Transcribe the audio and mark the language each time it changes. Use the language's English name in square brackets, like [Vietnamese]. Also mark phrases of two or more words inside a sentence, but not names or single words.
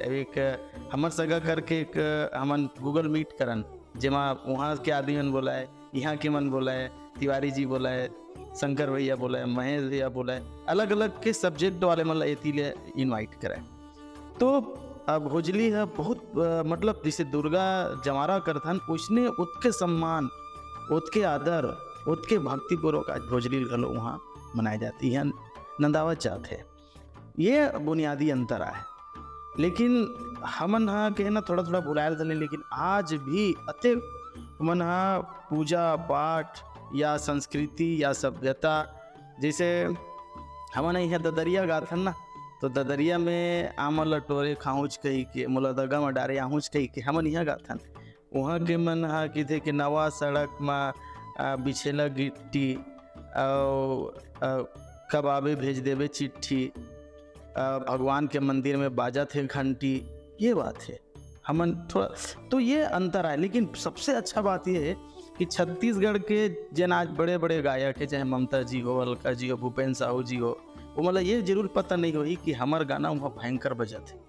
[Chhattisgarhi] एक हमर सगा करके एक हमन गूगल मीट करन, जेमा वहाँ के आदमी मन बोला है, यहाँ के मन बोला है, तिवारी जी बोला है, शंकर भैया बोला है, महेश भैया बोला है, अलग अलग के सब्जेक्ट वाले मतलब एती ले इन्वाइट करें। तो भोजली है बहुत मतलब जैसे दुर्गा जमारा करथन, उसने उत्के सम्मान, उत्के आदर, उत्के भक्तिपूर्वक आज भोजली घलो वहाँ मनाई जाती है, नंदावत जात है। ये बुनियादी अंतर है, लेकिन हमन हाँ के ना थोड़ा थोड़ा भुलायल धले, लेकिन आज भी अति मन हा पूजा पाठ या संस्कृति या सभ्यता, जैसे हमन यहाँ ददरिया गाथन ना, तो ददरिया में आम लटोरे खाऊच कही के मोला दगा में डारे आहूच कही के हमन यहाँ गाथन। वहाँ के मन हा किथे के नवा सड़क में बिछेला गिट्टी और कबाबे भेज देवे चिट्ठी, भगवान के मंदिर में बाजा थे घंटी, ये बात है हमन थोड़ा तो ये अंतर है। लेकिन सबसे अच्छा बात ये है कि छत्तीसगढ़ के जन आज बड़े बड़े गायक है, चाहे ममता जी हो, अलका जी हो, भूपेन साहू जी हो, वो मतलब ये जरूर पता नहीं होई कि हमार गाना वहाँ भयंकर बजत है।